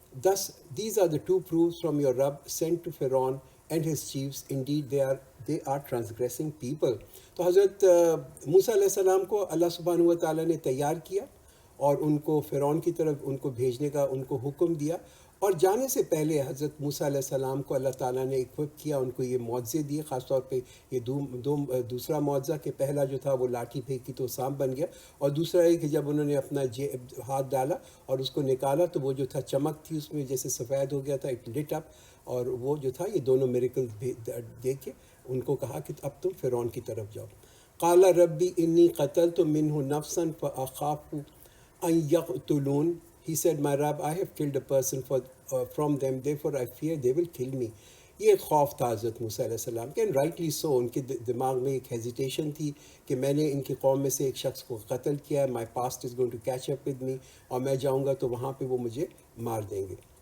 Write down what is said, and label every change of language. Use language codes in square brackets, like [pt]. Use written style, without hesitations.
[en] Thus these are the two proofs from your Rabb sent to Pharaoh and his chiefs. Indeed they are transgressing people. [ur] تو حضرت موسیٰ علیہ السلام کو اللہ سبحانہ و تعالیٰ نے تیار کیا اور ان کو فرعون کی طرف ان کو بھیجنے کا ان کو حکم دیا. اور جانے سے پہلے حضرت موسیٰ علیہ السلام کو اللہ تعالیٰ نے اکوپ کیا، ان کو یہ معجزے دیے. خاص طور پہ یہ دوسرا معجزہ کہ پہلا جو تھا وہ لاٹھی پھینکی تو سانپ بن گیا، اور دوسرا یہ کہ جب انہوں نے اپنا ہاتھ ڈالا اور اس کو نکالا تو وہ جو تھا چمک تھی اس میں جیسے سفید ہو گیا تھا، [en] It lit up. [ur] اور وہ جو تھا یہ دونوں میریکل دیکھ کے ان کو کہا کہ اب تم فرعون کی طرف جاؤ. [ar] قال ربی انی قتلت منہ نفسا فاخاف ان یقتلون. [en] He said, my Rabb, I have killed a person from them, therefore I fear they will kill me. [ur] یہ ایک خوف تھا حضرت موسیٰ علیہ السلام کے، [en] and rightly so. [ur] ان کے دماغ میں ایک ہیزیٹیشن تھی کہ میں نے ان کی قوم میں سے ایک شخص کو قتل کیا ہے، [en] my past is going to catch up with me، [ur] اور میں جاؤں گا تو وہاں پہ وہ مجھے مار دیں گے.